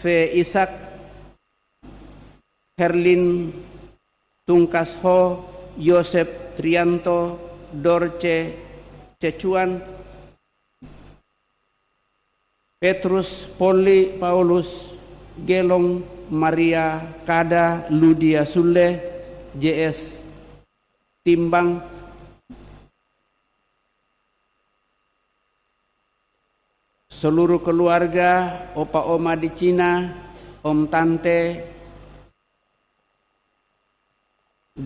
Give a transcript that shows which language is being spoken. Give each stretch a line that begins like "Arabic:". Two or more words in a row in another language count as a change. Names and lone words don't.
Indonesian: Isak, Herlin Tungkas Ho, Yosep Trianto, Dorce Cecuan, Petrus Poli Paulus, Gelong Maria Kada, Ludia Sule, JS Timbang, seluruh keluarga, opa oma di Cina, om tante di